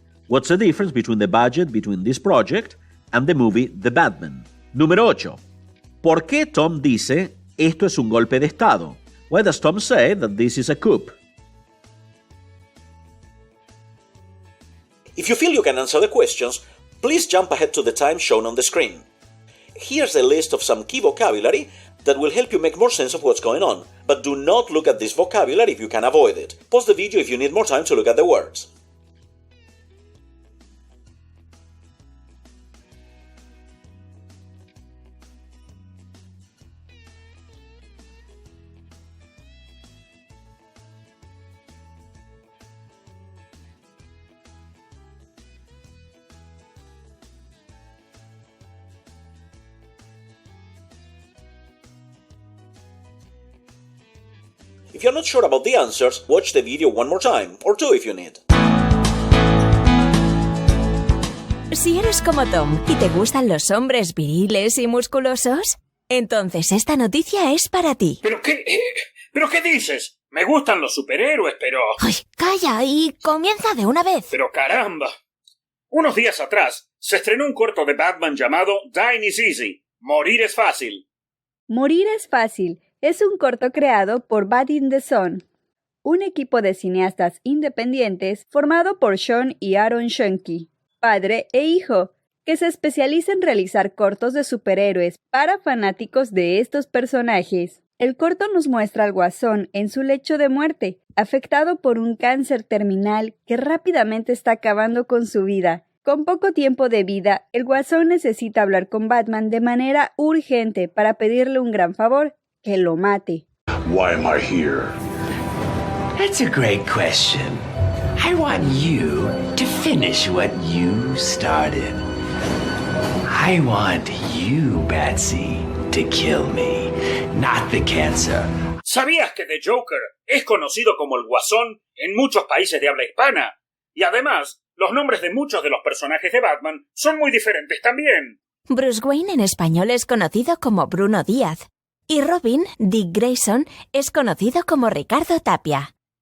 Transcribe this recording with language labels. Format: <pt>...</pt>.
<en>What's the difference between the budget between this project and the movie The Batman?</en> <es>Número 8. ¿Por qué Tom dice esto es un golpe de estado?</es> <en>Why does Tom say that this is a coup? If you feel you can answer the questions, please jump ahead to the time shown on the screen. Here's a list of some key vocabulary that will help you make more sense of what's going on, but do not look at this vocabulary if you can avoid it. Pause the video if you need more time to look at the words. If you're not sure about the answers, watch the video one more time, or two if you need.</en> <es>Si eres como Tom y te gustan los hombres viriles y musculosos, entonces esta noticia es para ti. ¿Pero qué dices? Me gustan los superhéroes, pero... ¡Ay, calla! Y comienza de una vez. ¡Pero caramba! Unos días atrás se estrenó un corto de Batman llamado Dying is Easy. Morir es fácil. Morir es fácil es un corto creado por Bat in the Sun, un equipo de cineastas independientes formado por Sean y Aaron Schoenke, padre e hijo, que se especializa en realizar cortos de superhéroes para fanáticos de estos personajes. El corto nos muestra al Guasón en su lecho de muerte, afectado por un cáncer terminal que rápidamente está acabando con su vida. Con poco tiempo de vida, el Guasón necesita hablar con Batman de manera urgente para pedirle un gran favor: que lo mate.</es> <en>Why am I here? That's a great question. I want you to finish what you started. I want you, Batsy, to kill me, not the cancer.</en> <es>¿Sabías que The Joker es conocido como el Guasón en muchos países de habla hispana? Y además, los nombres de muchos de los personajes de Batman son muy diferentes también. Bruce Wayne en español es conocido como Bruno Díaz. Y Robin, Dick Grayson, es conocido como Ricardo Tapia.</es>